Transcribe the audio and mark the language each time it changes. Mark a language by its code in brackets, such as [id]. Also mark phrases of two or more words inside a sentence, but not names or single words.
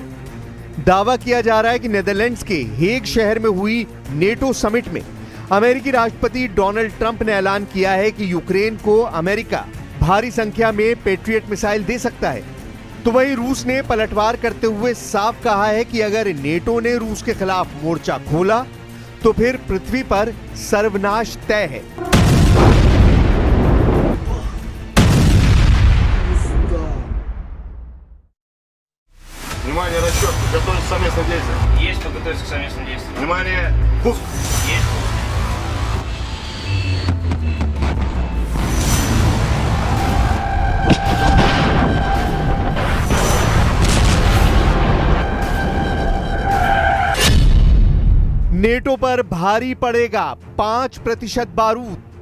[hi] दावा किया जा रहा है कि नीदरलैंड्स के हेग शहर में हुई नेटो समिट में अमेरिकी राष्ट्रपति डोनाल्ड ट्रंप ने ऐलान किया है कि यूक्रेन को अमेरिका भारी संख्या में पेट्रियट मिसाइल दे सकता है। तो वहीं रूस ने पलटवार करते हुए साफ कहा है कि अगर नेटो ने रूस के खिलाफ मोर्चा खोला तो फिर पृथ्वी पर सर्वनाश तय है। [ru] Внимание, расчет. Готовится к совместным действиям. Есть, кто готовится к совместным действиям. Внимание, пуск. Есть. [hi] नेटो पर भारी पड़ेगा 5% बारूद।